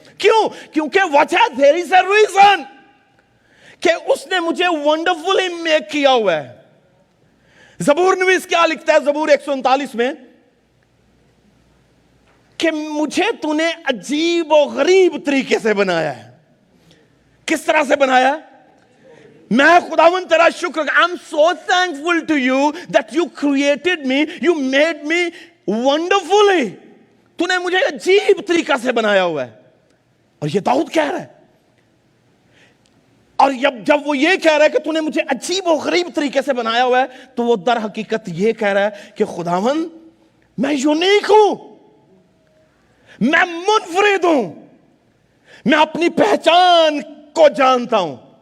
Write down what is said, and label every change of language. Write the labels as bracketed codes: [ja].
[ur] کیوں؟ کیونکہ وجہ [en] there is a reason [ur] کہ اس نے مجھے [en] wonderfully make [ur] کیا ہوا ہے. زبور نویس کیا لکھتا ہے زبور 139 میں کہ مجھے تو نے عجیب و غریب طریقے سے بنایا ہے. کس طرح سے بنایا؟ میں خداوند تیرا شکر, [en] I'm so thankful to you that you created me, you made me wonderfully. [ur] تو نے مجھے عجیب طریقہ سے بنایا ہوا ہے. اور یہ داؤد کہہ رہا ہے, اور جب وہ یہ کہہ رہا ہے کہ تو نے مجھے عجیب و غریب طریقے سے بنایا ہوا ہے, تو وہ در حقیقت یہ کہہ رہا ہے کہ خداوند میں یونیک ہوں, میں منفرد ہوں, میں اپنی پہچان کو جانتا ہوں.